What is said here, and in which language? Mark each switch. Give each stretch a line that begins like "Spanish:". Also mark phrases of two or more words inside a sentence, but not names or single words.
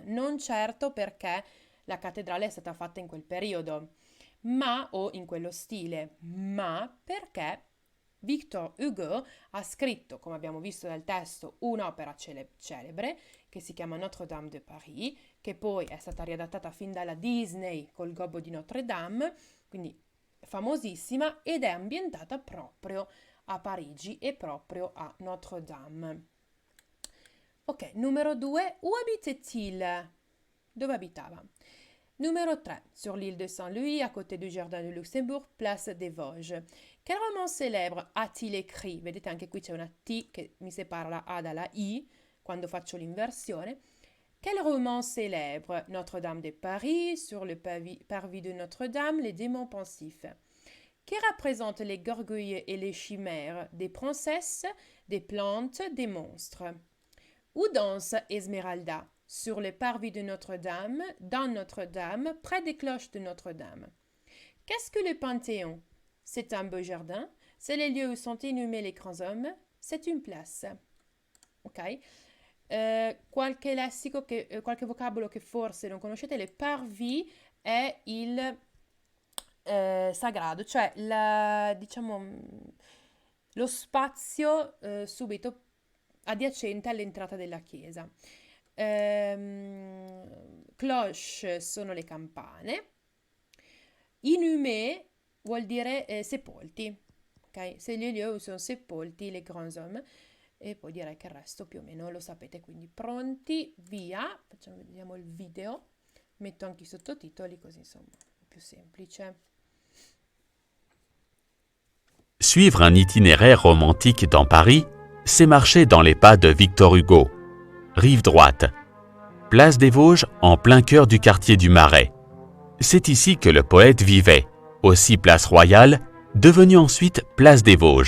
Italian: Non certo perché la cattedrale è stata fatta in quel periodo, o in quello stile, ma perché Victor Hugo ha scritto, come abbiamo visto dal testo, un'opera celebre che si chiama Notre-Dame de Paris, che poi è stata riadattata fin dalla Disney col Gobbo di Notre Dame, quindi famosissima, ed è ambientata proprio a Parigi e proprio a Notre-Dame. Ok, numero 2,
French: où habitait-il?
Italian: Dove abitava? Numero 3,
French: sur l'île de Saint-Louis, à côté du Jardin de Luxembourg, place des Vosges. Quel roman célèbre a-t-il écrit?
Italian: Vedete, anche qui c'è una T che mi separa la A dalla I quando faccio l'inversione.
French: Quel roman célèbre? Notre-Dame de Paris, sur le parvis de Notre-Dame, les démons pensifs. Qui représente les gargouilles et les chimères? Des princesses, des plantes, des monstres. Où danse Esmeralda? Sur le parvis de Notre-Dame, dans Notre-Dame, près des cloches de Notre-Dame. Qu'est-ce que le Panthéon? C'est un beau jardin, c'est les lieux où sont inhumés les grands hommes, c'est une place. Ok?
Italian: Qualche lessico, qualche vocabolo che forse non conoscete,
French: le parvis
Italian: è il sagrado, cioè lo spazio subito adiacente all'entrata della chiesa. Cloche sono le campane. Inhumé vuol dire sepolti, ok?
French: C'est les lieux où sont sepolti les grands hommes.
Italian: E poi direi che il resto più o meno lo sapete, quindi pronti, via. Vediamo il video, metto anche i sottotitoli così insomma è più semplice.
French: Suivre un itinéraire romantique dans Paris, c'est marcher dans les pas de Victor Hugo. Rive droite. Place des Vosges, en plein cœur du quartier du Marais. C'est ici que le poète vivait, aussi place Royale, devenue ensuite place des Vosges.